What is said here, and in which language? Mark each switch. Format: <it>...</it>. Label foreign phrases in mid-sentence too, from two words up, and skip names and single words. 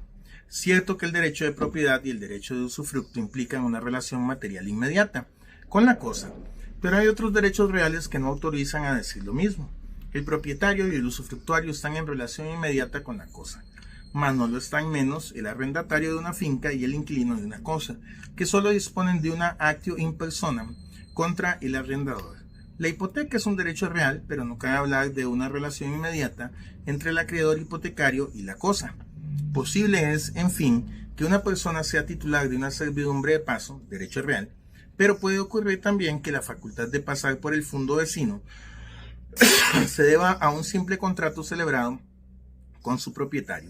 <es>Cierto que el derecho de propiedad y el derecho de usufructo implican una relación material inmediata con la cosa, pero hay otros derechos reales que no autorizan a decir lo mismo. El propietario y el usufructuario están en relación inmediata con la cosa, mas no lo están menos el arrendatario de una finca y el inquilino de una cosa, que solo disponen de una</es> <la>actio in personam</la> <es>contra el arrendador. La hipoteca es un derecho real, pero no cabe hablar de una relación inmediata entre el acreedor hipotecario y la cosa. Posible es, en fin, que una persona sea titular de una servidumbre de paso, derecho real, pero puede ocurrir también que la facultad de pasar por el fundo vecino se deba a un simple contrato celebrado con su propietario.</es>